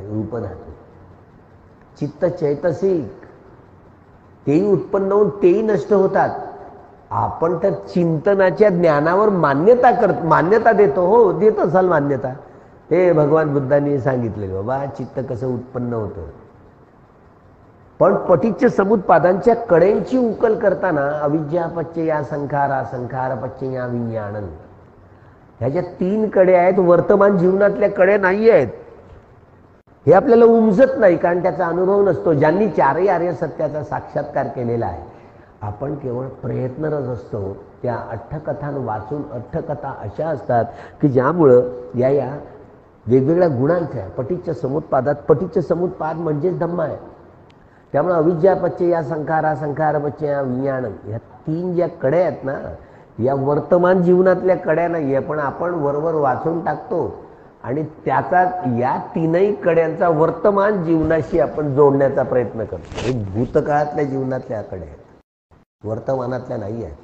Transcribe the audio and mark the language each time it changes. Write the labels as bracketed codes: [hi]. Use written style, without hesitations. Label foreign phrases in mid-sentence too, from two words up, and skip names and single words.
[mr] रूपधातू, चित्त, चैतसिक तेही उत्पन्न होऊन तेही नष्ट होतात. आपण तर चिंतनाच्या ज्ञानावर मान्यता देतो. हो, देत असाल मान्यता. ते भगवान बुद्धांनी सांगितले बाबा चित्त कसं उत्पन्न होतं. पण पटीच्य समुत्पादांच्या कड्यांची उकल करताना [pi] अविद्या पच्चया संखारा, संखार पच्चया विज्ञानन, [mr] ह्या ज्या 3 कडे आहेत वर्तमान जीवनातल्या कडे नाही आहेत. हे आपल्याला उमजत नाही कारण त्याचा अनुभव नसतो. ज्यांनी 4ही आर्य सत्याचा साक्षात्कार केलेला आहे, आपण केवळ प्रयत्नरत असतो. त्या अठ्ठकथा वाचून, अठ्ठकथा अशा असतात की ज्यामुळं या वेगवेगळ्या गुणांच्या पटीच्य समुत्पादात, पटीच्य समुत्पाद म्हणजेच धम्म आहे. त्यामुळे [pi] अविद्या पच्चया संखारा, संखार पच्चया विज्ञानम, [mr] ह्या 3 ज्या कड्या आहेत ना, या वर्तमान जीवनातल्या कड्या नाही आहे, पण आपण वरवर वाचून टाकतो आणि त्याचा या 3ही कड्यांचा वर्तमान जीवनाशी आपण जोडण्याचा प्रयत्न करतो. हे भूतकाळातल्या जीवनातल्या कड्या आहेत, वर्तमानातल्या नाही आहेत.